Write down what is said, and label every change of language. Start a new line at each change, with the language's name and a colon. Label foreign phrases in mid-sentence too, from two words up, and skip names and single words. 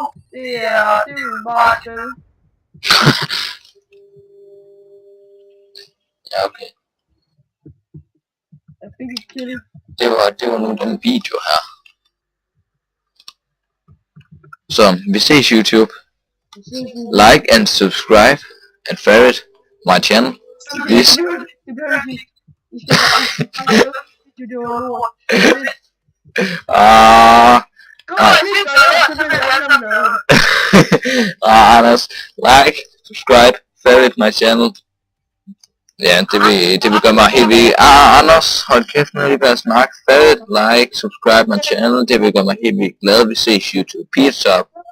Danish: Det er jo bare et spil. Ja, okay. Jeg fik et kill. Det var nu den video her. Så vi ses YouTube.
English: Like and subscribe and favorite my channel. Please.
Danish: Det behøver ikke. I skal bare det var lort. Anders,
English: like, subscribe, favorite my channel.
Danish: Ja, det vil gøre mig helt vildt. Anders, hold kæft med lige bare snak.
English: Favorite, like, subscribe my channel.
Danish: Det vil gøre mig helt vildt glad. Vi ses YouTube.
English: Peace up.